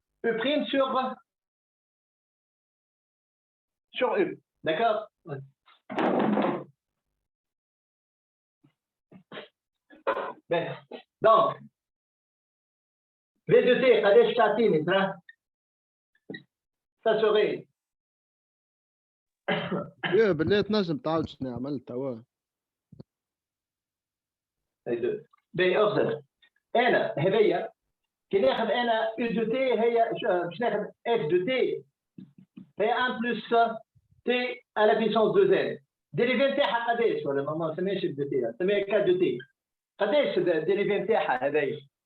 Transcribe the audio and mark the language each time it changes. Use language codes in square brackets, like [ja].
[fr] E prime sur U. D'accord? Ben, donc, V de T, Kadesh Tatini, ça serait. [ar] يا بالله تنجم تعاود شنو عملت توا. باهي اخزر انا هذيا كي ناخذ انا [fr] U de T هي باش ناخذ F de T هي 1 plus T à la puissance 2n. [ar] ديريفي نتاعها قداش ولا ما نسميهاش F de T نسميها K de T. قداش الديريفي نتاعها هذايا؟